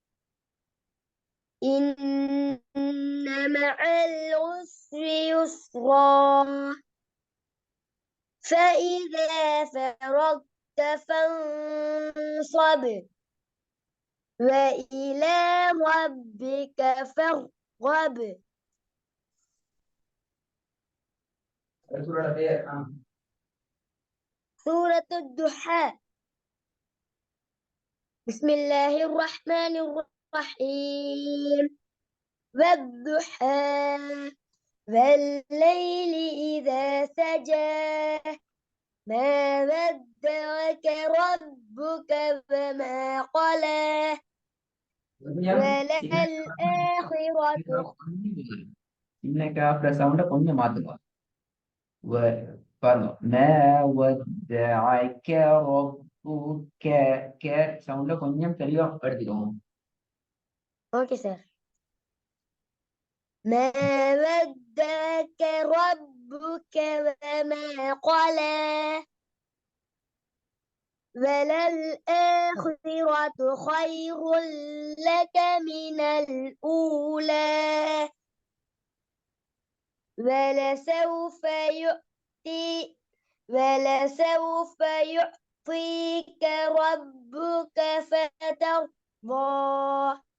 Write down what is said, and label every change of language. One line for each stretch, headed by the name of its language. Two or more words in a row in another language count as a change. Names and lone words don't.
Arabic: إن مع العسر يسرا فإذا فرغت فانصب وإلى ربك فارغب.
Tamil: சூரோட பேர்
Arabic: سورة الضحى. بسم الله الرحمن الرحيم. والضحى والليل إذا سجى ما ودعك ربك وما قلى وللآخرة.
Tamil: இன்னைக்கு
English: after sound
Tamil: கொஞ்சம் மாத்துங்க. பாருங்க.
Arabic: ما ودعك ربك
Tamil: கே சவுண்ட கொஞ்சம் தெளிவா எடுத்துக்கோங்க.
English: okay sir.
Arabic: ما ودعك ربك وما قلى وللآخرة خير لك من الأولى ولسوف يعطيك ربك فترضى.